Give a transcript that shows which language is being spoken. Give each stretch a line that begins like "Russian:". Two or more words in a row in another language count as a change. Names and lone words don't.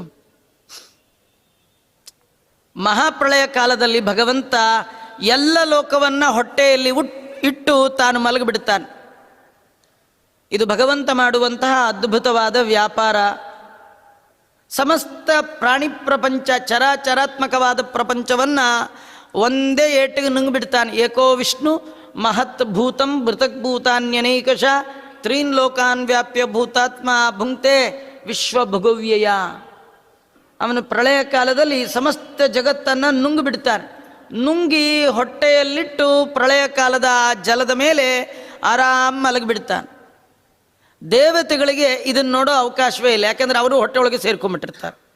Kannada: ಮಹಾಪ್ರಳಯ ಕಾಲದಲ್ಲಿ ಭಗವಂತ ಎಲ್ಲ ಲೋಕವನ್ನು ಹೊಟ್ಟೆಯಲ್ಲಿ ಇಟ್ಟು ತಾನು ಮಲಗಿಬಿಡ್ತಾನೆ. ಇದು ಭಗವಂತ ಮಾಡುವಂತಹ ಅದ್ಭುತವಾದ ವ್ಯಾಪಾರ. ಸಮಸ್ತ ಪ್ರಾಣಿ ಪ್ರಪಂಚ, ಚರಾಚರಾತ್ಮಕವಾದ ಪ್ರಪಂಚವನ್ನು ಒಂದೇ ಏಟಿಗೆ ನುಂಗಿಬಿಡ್ತಾನೆ.
Sanskrit: ಏಕೋ ವಿಷ್ಣು ಮಹತ್ ಭೂತಂ ಭೃತಗ್ಭೂತಾನ್ಯನೈಕಶ ತ್ರೀನ್ ಲೋಕಾನ್ ವ್ಯಾಪ್ಯ ಭೂತಾತ್ಮ ಭುಂಕ್ತೆ ವಿಶ್ವಭುಗವ್ಯಯ.
Kannada: ಅವನು ಪ್ರಳಯ ಕಾಲದಲ್ಲಿ ಸಮಸ್ತ ಜಗತ್ತನ್ನು ನುಂಗಿಬಿಡ್ತಾನೆ. ನುಂಗಿ ಹೊಟ್ಟೆಯಲ್ಲಿಟ್ಟು ಪ್ರಳಯ ಕಾಲದ ಜಲದ ಮೇಲೆ ಆರಾಮ್ ಮಲಗಿಬಿಡ್ತಾನೆ. ದೇವತೆಗಳಿಗೆ ಇದನ್ನು ನೋಡೋ ಅವಕಾಶವೇ ಇಲ್ಲ, ಯಾಕೆಂದರೆ ಅವರು ಹೊಟ್ಟೆ ಒಳಗೆ ಸೇರ್ಕೊಂಡ್ಬಿಟ್ಟಿರ್ತಾರೆ.